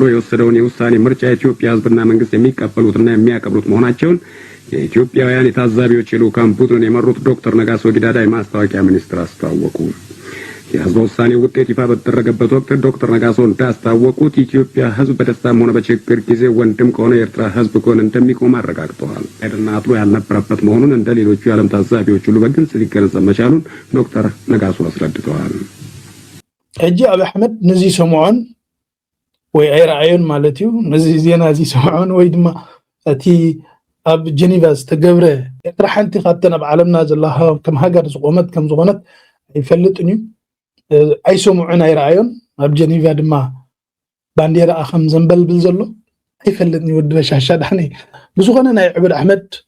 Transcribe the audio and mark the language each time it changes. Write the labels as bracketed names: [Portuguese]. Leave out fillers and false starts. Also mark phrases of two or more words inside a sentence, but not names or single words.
[Amharic] የወሰደውን የውሳኔ ምርጫ የኢትዮጵያ ህዝብና መንግስት የሚቀበሉትና የሚያከብሩት መሆናቸውን የኢትዮጵያውያን የታዛቢዎች የልኡካን ቡድን የመሩት ዶክተር ነጋሶ ጊዳዳ የማስታወቂያ ሚኒስትር አስታወቁ። የህዝብ ውሳኔ ውጤት ይፋ በተደረገበት ወቅት ዶክተር ነጋሶ እንዳስታወቁት ኢትዮጵያ ህዝብ በደስታም ሆነ በችግር ጊዜ ወንድም ከሆነ የኤርትራ ህዝብ ጎን እንደሚቆም አረጋግጠዋል። አይደና አጥሮ ያልነበረበት መሆኑን እንደ ሌሎቹ የዓለም ታዛቢዎች ሁሉ በግልጽ ሊገነዘብ መቻሉን ዶክተር ነጋሶ አስረድተዋል። [Tigrinya] እጂ አብ አሕመድ ነዚ ሰሞን ወይ አይራአዩን ማለት እዩ ነዚ ዜና እዚ ሰሞን ወይ ድማ እቲ ኣብ ጀኒቫ ዝተገብረ ኤርትራ ሓንቲ ካብተን ኣብ ዓለምና ዘላሃ ከም ሃገር ዝቆመት ከም ዝኾነት ይፈልጥን እዩ ኣይሰሙዑን ኣይራአዩን ኣብ ጀኒቫ ድማ ባንዴራ ከም ዘንበልብል ዘሎ ኣይፈልጥን ይወድ በሻሻ ዳሕኒ ብዝኾነ ናይ ዕብድ ኣሕመድ